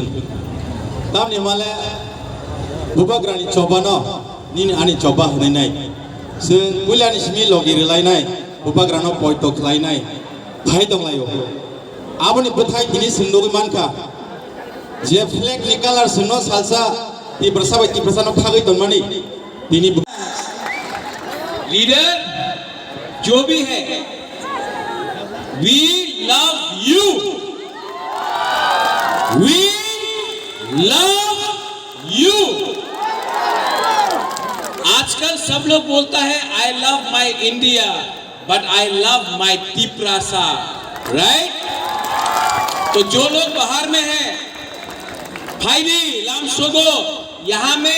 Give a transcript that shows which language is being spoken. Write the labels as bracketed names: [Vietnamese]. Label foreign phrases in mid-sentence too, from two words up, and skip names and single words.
[Kok Borok] Tam ni male bubagra ni coba no, nini ani coba hunai nai. Seng bulan ni simi logi relai nai, bubagra no poitok lai nai, bhai dong layo. Abo ni betai tini sendogi manka, je flag ni kalar seno salsa ti bersabai ti bersano khagai ton mani, tini [Hindi] लीडर जो भी है [English] we love you we love you [Hindi] आजकल सब लोग बोलता है [English] I love my India but I love my Tiprasa right [Hindi] तो जो लोग बाहर में हैं [Kok Borok] phaidi lamsogo [Hindi] यहाँ में